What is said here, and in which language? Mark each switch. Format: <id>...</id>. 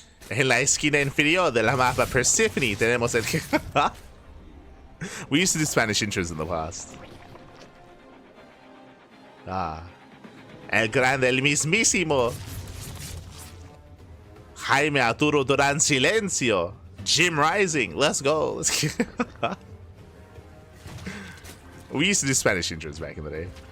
<es>En la esquina inferior de la mapa Persephone tenemos el...</es> <en>We used to do Spanish intros in the past.</en> <es>El grande, el mismísimo Jaime Arturo Duran Silencio.</es> <en>Jim Rising. Let's go. We used to do Spanish intros back in the day.</en>